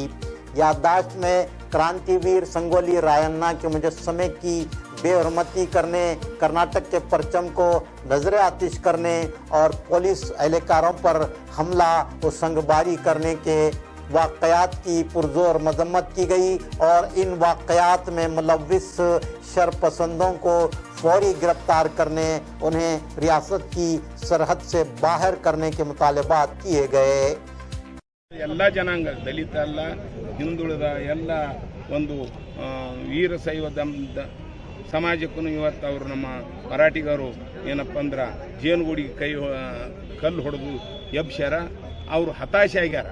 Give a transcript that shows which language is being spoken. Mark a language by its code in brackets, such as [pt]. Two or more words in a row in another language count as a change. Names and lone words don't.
[ur] یادداشت میں کرانتی ویر سنگولی راینا کے مجسمے کی بےحرمتی کرنے، کرناٹک کے پرچم کو نذر آتش کرنے اور پولیس اہلکاروں پر حملہ و سنگباری کرنے کے واقعات کی پرزور مذمت کی گئی اور ان واقعات میں ملوث شرپسندوں کو فوری گرفتار کرنے، انہیں ریاست کی سرحد سے باہر کرنے کے مطالبات کیے گئے. [kn] ಎಲ್ಲ ಜನಾಂಗ, ದಲಿತ ಅಲ್ಲ, ಹಿಂದುಳಿದ ಎಲ್ಲ ಒಂದು ವೀರಶೈವ ಸಮಾಜಕ್ಕೂ ಇವತ್ತು ಅವರು ನಮ್ಮ ಮರಾಠಿಗರು ಏನಪ್ಪ ಅಂದ್ರೆ ಜೇನುಗೂಡಿಗೆ ಕಲ್ಲು ಹೊಡೆದು ಎಬ್ಸ್ಯಾರ. ಅವರು ಹತಾಶೆ ಆಗ್ಯಾರ.